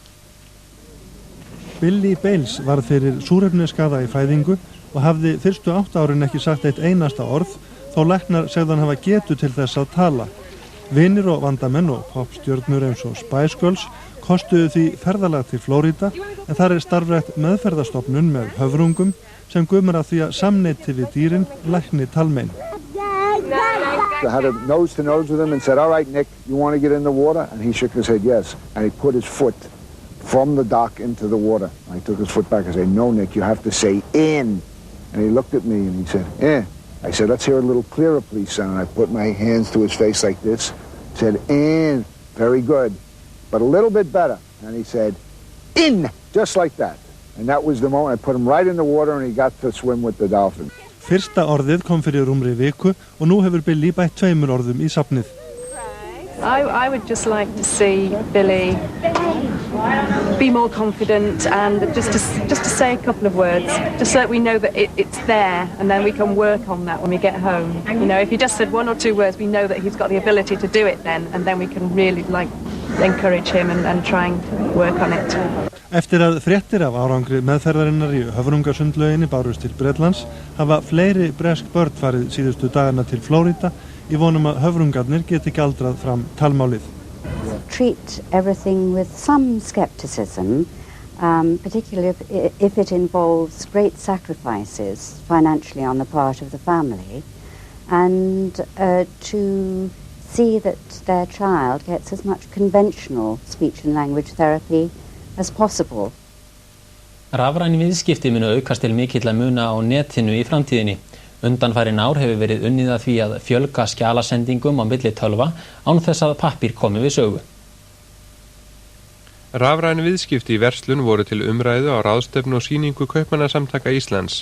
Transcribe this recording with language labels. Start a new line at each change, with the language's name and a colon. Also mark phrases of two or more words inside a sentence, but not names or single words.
Icelandic: Billy Bales varð fyrir súrefnisskaða í fæðingu og hafði fyrstu 8 árin ekki sagt eitt einasta orð, þó læknar segðan hafa getu til þess að tala. Vinir og vandamenn og popstjörnur eins og Spice Girls kostuðu því ferðalag til Flórída en þar starfrækt meðferðarstofnun með höfrungum sem gumar að því að samneyti við dýrin lækni talmein.
English: I had a nose to nose with him and said, "All right, Nick, you want to get in the water?" And he shook his head yes. And he put his foot from the dock into the water. I took his foot back and said, "No, Nick, you have to say in." And he looked at me and he said, "In." I said, "Let's hear a little clearer, please, son." And I put my hands to his face like this. Said, "In." Very good. But a little bit better. And he said, "In." Just like that. And that was the moment I put him right in the water and he got to swim with the dolphin.
Icelandic: Fyrsta orðið kom fyrir rúmri viku og nú hefur Billy bætt 2 orðum í safnið.
English: I would just like to see Billy be more confident and just to say a couple of words, just so that we know that it's there and then we can work on that when we get home. You know, if he just said 1 or 2 words, we know that he's got the ability to do it then, and then we can really encourage him and trying to work on it.
Icelandic: Eftir að fréttir af árangri meðferðarinnar í höfrungasundlauginni bárust til Bretlands hafa fleiri bresk börn farið síðustu dagana til Flórída í vonum að höfrungarnir geti galdrað fram talmálið.
English: Treat everything with some skepticism, particularly if it involves great sacrifices financially on the part of the family, and to see that their child gets as much conventional speech and language therapy as possible.
Icelandic: Rafræn viðskipti munu aukast til mikilla muna á netinu í framtíðinni. Undanfarin ár hefur verið unnið að því að fjölga skjalasendingum á milli tölva án þess að pappír komi við sögu. Rafræn viðskipti í verslun voru til umræðu á ráðstefnu og sýningu Kaupmannasamtaka Íslands.